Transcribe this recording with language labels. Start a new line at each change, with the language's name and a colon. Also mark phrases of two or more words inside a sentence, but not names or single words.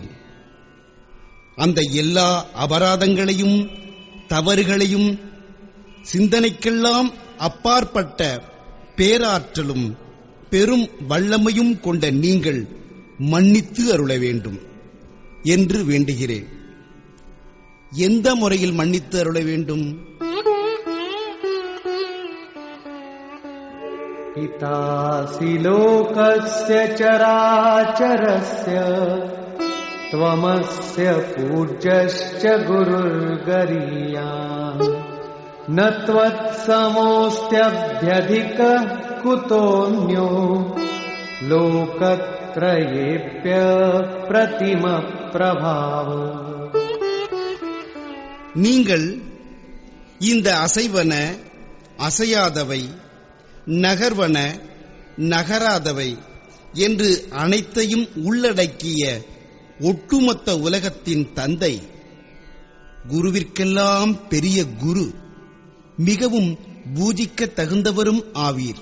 Tamil: அந்த எல்லா அபராதங்களையும் தவறுகளையும் சிந்தனைக்கெல்லாம் அப்பாற்பட்ட பேராற்றலும் பெரும் வல்லமையும் கொண்ட நீங்கள் மன்னித்து அருள வேண்டும் என்று வேண்டுகிறேன். எந்த முறையில் மன்னித்து அருள வேண்டும்?
Sanskrit: पितासि लोकस्य चराचरस्य त्वमस्य पूज्यश्च गुरुर्गरीयान् न त्वत्समोऽस्त्यभ्यधिकः कुतोऽन्यो लोकत्रयेऽप्य प्रतिमप्रभाव.
Tamil: நீங்கள் இந்த அசைவன அசையாதவை, நகர்வன நகராதவை என்று அனைத்தையும் உள்ளடக்கிய ஒட்டுமொத்த உலகத்தின் தந்தை, குருவிற்கெல்லாம் பெரிய குரு, மிகவும் பூஜிக்க தகுந்தவரும் ஆவீர்.